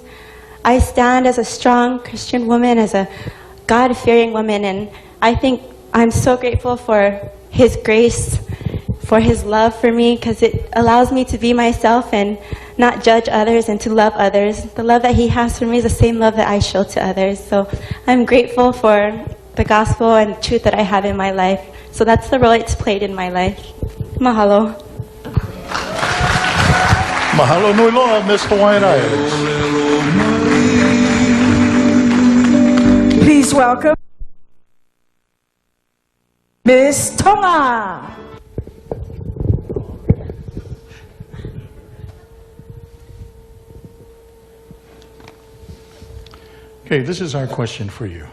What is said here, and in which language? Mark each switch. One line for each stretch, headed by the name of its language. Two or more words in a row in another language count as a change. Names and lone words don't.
English: I stand as a strong Christian woman, as a God-fearing woman, and I think I'm so grateful for His grace, for His love for me, because it allows me to be myself and not judge others and to love others. The love that He has for me is the same love that I show to others. So I'm grateful for the gospel and the truth that I have in my life. So that's the role it's played in my life. Mahalo.
Hawaiian: Mahalo nui loa,
English: Miss Hawaiian Islands. Please welcome Miss Tonga. Okay, this is our question for you.